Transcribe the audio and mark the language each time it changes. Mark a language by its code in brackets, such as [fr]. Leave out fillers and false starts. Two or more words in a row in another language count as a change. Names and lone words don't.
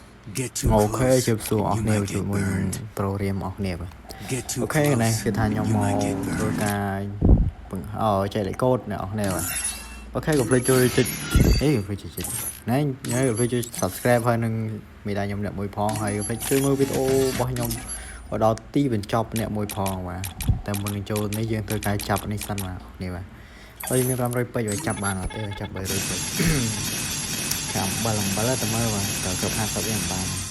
[en] Get too [km] អូខេ [en] close [km] ជម្រាបសួរអស់ [en] and you [km] គ្នា [en] might [km] ជួប [en] get [km] មួយ [en] burned. [km] ប្រូរៀមអស់គ្នាបាទ [en] Get [km] អូ [en] too [km] ខេនេះ [en] close [km] គឺថាខ្ញុំ [en] and you [km] មក [en] might get [km] ធ្វើ [en] burned. [km] ការចែកលេខកូដអ្នកអស់គ្នាបាទអូខេកុំភ្លេចជួយចុចកុំភ្លេចចុចណែកុំភ្លេចជួយ Subscribe ហើយនឹងមេដាខ្ញុំអ្នកមួយផងហើយកុំភ្លេចជួយមើលវីដេអូរបស់ខ្ញុំដល់ទីបញ្ចប់អ្នកមួយផងបាទតែមុននឹងចូលនេះយើងធ្វើការចាប់នេះសិនបាទនេះបាទហើយមាន500ពេជ្រឲ្យចាប់បានអត់ទេចាប់300ពេជ្រចាំអំបិលតែមើលបាទតើគ្រប់50យ៉ាងបាន